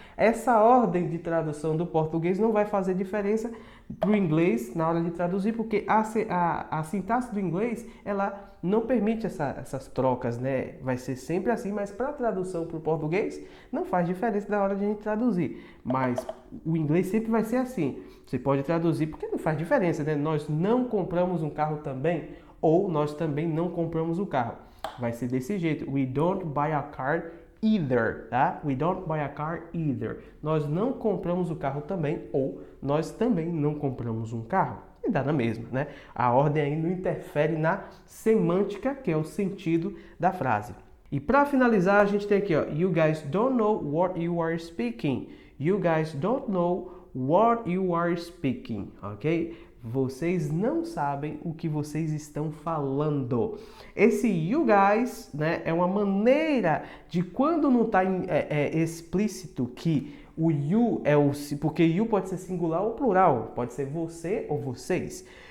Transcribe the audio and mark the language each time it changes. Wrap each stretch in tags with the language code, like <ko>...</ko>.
<pt>Essa ordem de tradução do português não vai fazer diferença para o inglês na hora de traduzir, porque a sintaxe do inglês, ela não permite essas trocas, né? Vai ser sempre assim, mas para a tradução para o português, não faz diferença na hora de a gente traduzir. Mas o inglês sempre vai ser assim. Você pode traduzir porque não faz diferença, né? Nós não compramos um carro também, ou nós também não compramos o carro. Vai ser desse jeito.</pt> <en>We don't buy a car either, tá? We don't buy a car either.</en> <pt>Nós não compramos o carro também, ou nós também não compramos um carro. E dá na mesma, né? A ordem aí não interfere na semântica, que é o sentido da frase. E para finalizar, a gente tem aqui, ó, you guys don't know what you are speaking.</pt> <en>You guys don't know what you are speaking, ok?</en> <pt>Vocês não sabem o que vocês estão falando. Esse you guys, né, é uma maneira de quando não está explícito que O you é o... Porque you pode ser singular ou plural. Pode ser você ou vocês.</pt>